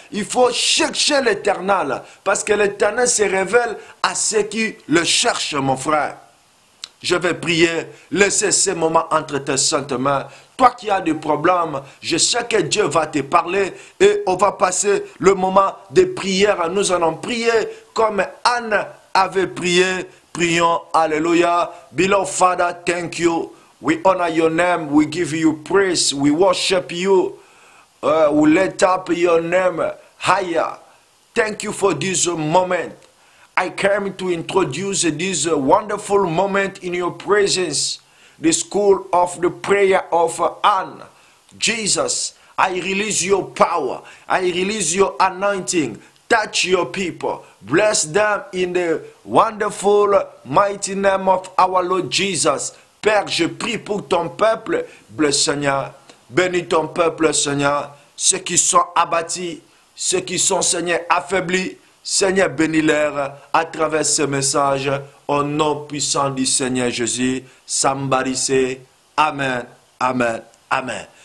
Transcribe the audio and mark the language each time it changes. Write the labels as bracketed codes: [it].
[fr] Il faut chercher l'Éternel, parce que l'Éternel se révèle à ceux qui le cherchent, mon frère. Je vais prier, laissez ces moments entre tes saintes mains. Toi qui as des problèmes, je sais que Dieu va te parler et on va passer le moment de prière. Nous allons prier comme Anne avait prié. Prions, Alléluia. [en] Beloved Father, thank you. We honor your name. We give you praise. We worship you. We lift up your name higher. Thank you for this moment. I came to introduce this wonderful moment in your presence, the school of the prayer of Anne. Jesus, I release your power. I release your anointing. Touch your people. Bless them in the wonderful, mighty name of our Lord Jesus. [fr] Père, je prie pour ton peuple, [en] bless [fr] Seigneur. Bénis ton peuple, Seigneur. Ceux qui sont abattus, ceux qui sont, Seigneur, affaiblis. Seigneur, bénis-les à travers ce message, au nom puissant du Seigneur Jésus. Sambarissé. Amen, amen, amen.